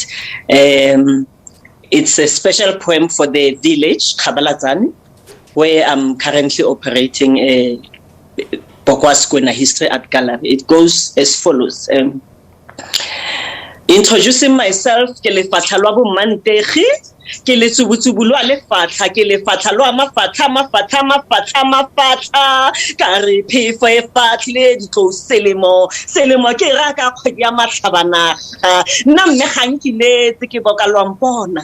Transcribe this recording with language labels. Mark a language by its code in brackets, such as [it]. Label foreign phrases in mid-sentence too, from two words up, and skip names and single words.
[en] It's a special poem for the village, Khabalazane, where I'm currently operating a Bokwaskwena History Art Gallery. It goes as follows. Introducing myself, [tn] ke lefatla lwa bo mantegi, ke le tsubutsubu lwa lefatla, ke lefatla lwa mafatla, ka re phefo e fatle di tlo selemo ke ra ka kgwedi ya matlhabanaga, nna mme ga nkiletse ke boka lwa mpona.